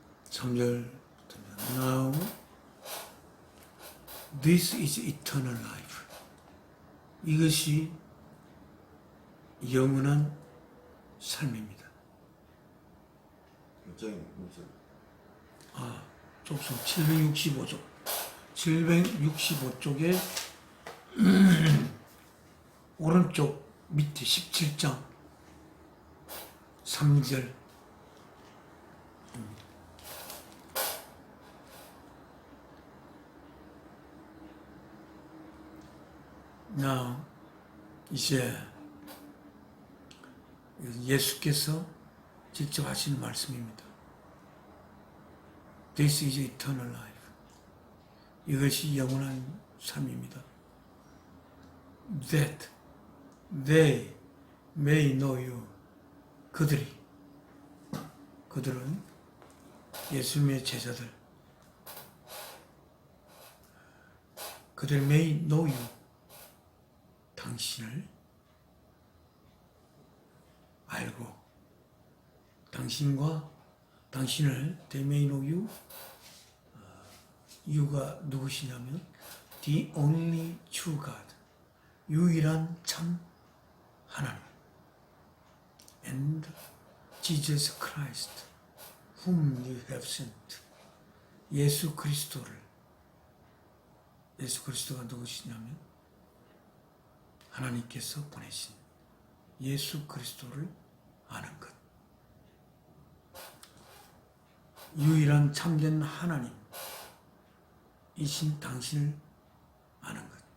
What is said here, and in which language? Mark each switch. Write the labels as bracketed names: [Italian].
[English] (3절) Now this is eternal life. [Korean] 이것이 영원한 삶입니다. 몇 장? 좁소 765쪽. 765쪽에 오른쪽 밑에 17장 3절. Now 이제 예수께서 직접 하시는 말씀입니다. [English] This is eternal life. [Korean] 이것이 영원한 삶입니다. [English] That they may know you. [Korean] 그들은 예수님의 제자들. 그들 [English] may know you. [Korean] 당신을 알고 당신을 [English] they may know you. you가 [Korean] 누구시냐면 [English] the only true God, [Korean] 유일한 참 하나님, [English] and Jesus Christ whom you have sent. [Korean] 예수 그리스도가 누구시냐면 하나님께서 보내신 예수 그리스도를 아는 것. 유일한 참된 하나님이신 당신을 아는 것.